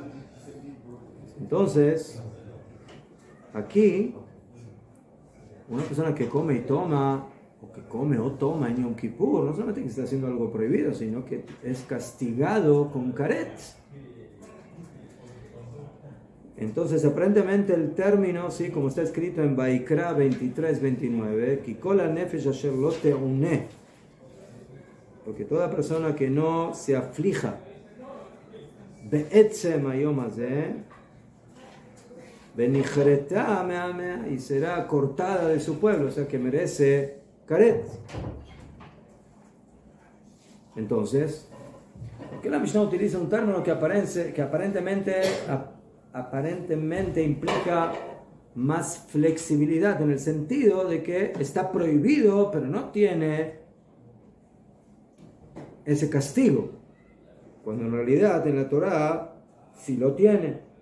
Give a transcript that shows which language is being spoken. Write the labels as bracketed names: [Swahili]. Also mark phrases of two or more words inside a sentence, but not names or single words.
[Spanish] Entonces, aquí, una persona que come y toma, o que come o toma en Yom Kippur, no solamente que está haciendo algo prohibido, sino que es castigado con karet. Entonces, aparentemente el término, ¿sí? Como está escrito en Vaikra 23-29, [Hebrew] כי כל הנפש אשר לא תעונה, [Spanish] porque toda persona que no se aflija [Hebrew] בעצם היום הזה, [Spanish] y será cortada de su pueblo, o sea que merece karet. Entonces, ¿por qué la Mishnah utiliza un término que aparentemente implica más flexibilidad, en el sentido de que está prohibido, pero no tiene ese castigo, cuando en realidad en la Torah sí lo tiene?